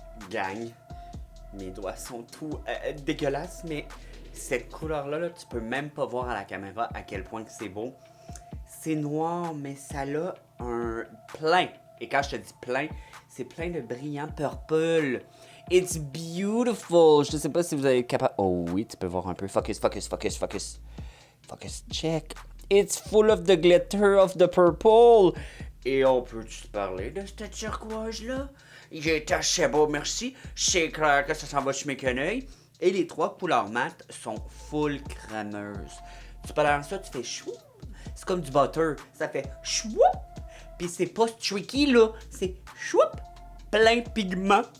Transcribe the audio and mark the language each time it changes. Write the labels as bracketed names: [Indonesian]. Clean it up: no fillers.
[French] Gang, mes doigts sont tout dégueulasses, mais cette couleur-là, là, tu peux même pas voir à la caméra à quel point que c'est beau. C'est noir, mais ça a un plein. Et quand je te dis plein, c'est plein de brillants purple. [English] It's beautiful. [French] Je sais pas si vous avez capable. Oh oui, tu peux voir un peu. [English] Focus, focus, focus, focus. Focus, check. It's full of the glitter of the purple. [French] Et on peut-tu parler de cette turquoise-là? Il est assez beau, merci. C'est clair que ça s'en va sur mes quenouilles. Et les 3 couleurs mat sont full crémeuses. Tu peux dans ça, tu fais chou. C'est comme du butter. Ça fait choup. Puis c'est pas tricky, là. C'est choup. Plein de pigments.